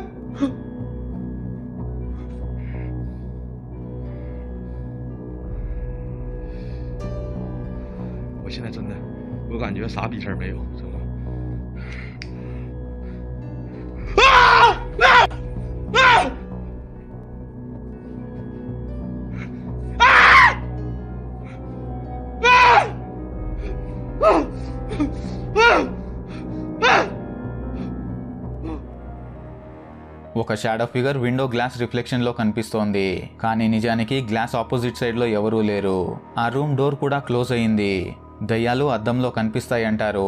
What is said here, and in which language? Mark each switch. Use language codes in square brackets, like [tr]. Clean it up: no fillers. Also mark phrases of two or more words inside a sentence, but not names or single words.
[zh] 我现在真的，我感觉啥逼事儿没有，真的。啊！啊！啊！啊！啊！ [te] ఒక [en] shadow figure window glass reflectionలో [te] కనిపిస్తోంది, కానీ నిజానికి [en] glass opposite sideలో [te] ఎవరూ లేరు. ఆ [en] room door [te] కూడా క్లోజ్ అయింది. దయ్యాలు అద్దంలో కనిపిస్తాయంటారు.